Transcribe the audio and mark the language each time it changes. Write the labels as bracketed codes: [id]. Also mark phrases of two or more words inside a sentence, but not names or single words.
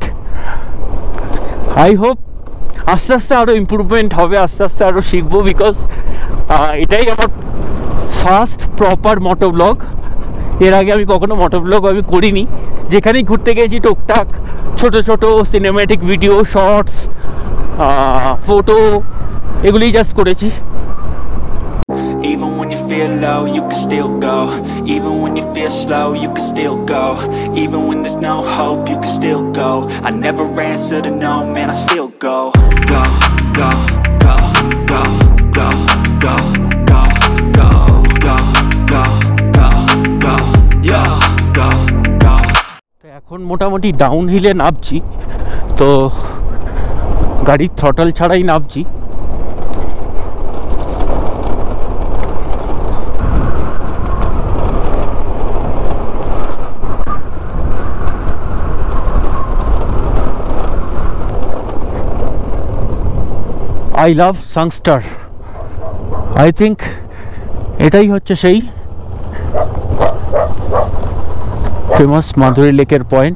[en] I hope [bn] আস্তে আস্তে আরও ইমপ্রুভমেন্ট হবে, আস্তে আস্তে আরও শিখবো, বিকজ এটাই আমার [en] first proper moto blog. [bn] এর আগে আমি কখনো [en] moto blog [bn] আমি করিনি, যেখানেই ঘুরতে গেছি টুকটাক ছোট ছোট [en] cinematic video, [bn] শর্টস, ফটো, এগুলি জাস্ট করেছি। [en] Even when you feel low, you can still go. Even when you feel slow, you can still go. Even when there's no hope, you can still go. I never answer to no, man, I still go. Go, go, go, go, go, go, go, go, go, go, go, go, yo, go, go. [bn] এখন মোটামুটি ডাউন হিলে নামছি, তো গাড়ির থ্রটল ছাড়াই নামছি। [en] I love Sangster, I think [bn] এটাই হচ্ছে সেই ফেমাস মাধুরী লেকের পয়েন্ট।